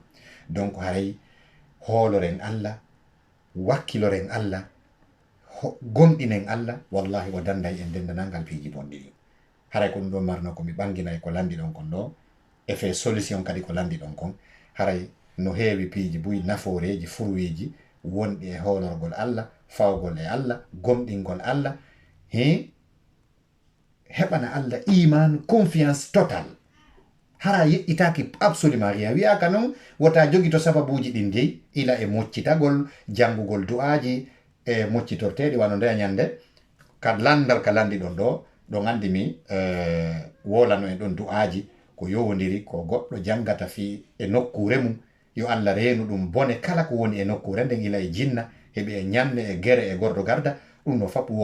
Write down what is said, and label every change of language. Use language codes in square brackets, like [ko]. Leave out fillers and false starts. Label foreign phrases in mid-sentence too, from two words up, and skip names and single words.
[ff] donc haray hooloren Allah wakkiloren Allah gomɗinen Allah wallahi o danday en dendanal ngal piiji bonɗi ɗi haray ko ɗum ɗo marno komi ɓanginay ko landi ɗon kon ɗo e fe solution kadi ko landi ɗon kon haray no heewi piiji buy nafooreji furweji wonɗi e hoolorgol Allah fawgol e Allah gomɗingol Allah heɓana Allah iman [fr] confiance total [ff] hara yeƴƴitaki [fr] absolument rien [ff] wiyaka noon wota jogi to sababuji ɗin jeyi ila e moccitagol janngugol du'aji e moccitorteɗi wano nde ñande ka landal ka landi ɗon ɗo ɗo gandi mi wolano en ɗon du'aji ko yowodiri ko goɗɗo jangata fi e nokkure mum yo Allah reenu ɗum bone kala ko woni e nokkure nden ila e jinna heɓi e ñande e gere e gordo garda ɗum no fap